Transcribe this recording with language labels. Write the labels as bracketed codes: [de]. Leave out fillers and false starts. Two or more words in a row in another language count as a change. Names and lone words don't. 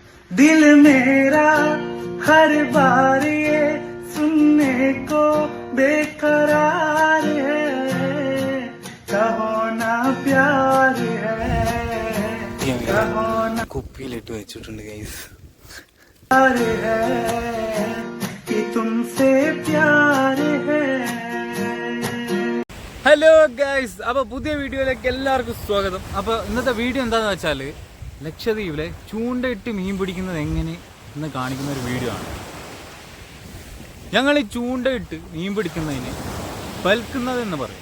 [hi] दिल मेरा हर बार ये सुनने को बेकरार है कहो ना प्यार है कहो ना [ml] കുപ്പിയിലിട്ട് വെച്ചിട്ടുണ്ട് ഗൈസ് [hi] प्यार है कि तुमसे प्यार है. [en] hello guys, [ml] അപ്പോൾ പുതിയ വീഡിയോയിലേക്ക് എല്ലാവർക്കും സ്വാഗതം. അപ്പോൾ ഇന്നത്തെ വീഡിയോ എന്താണെന്ന് വെച്ചാൽ ലക്ഷദ്വീപിലെ ചൂണ്ടയിട്ട് മീൻ പിടിക്കുന്നത് എങ്ങനെ എന്ന് കാണിക്കുന്ന ഒരു വീഡിയോ ആണ്. ഞങ്ങൾ ഈ ചൂണ്ടയിട്ട് മീൻ പിടിക്കുന്നതിന് ബൽക്കുന്നത് പറയും.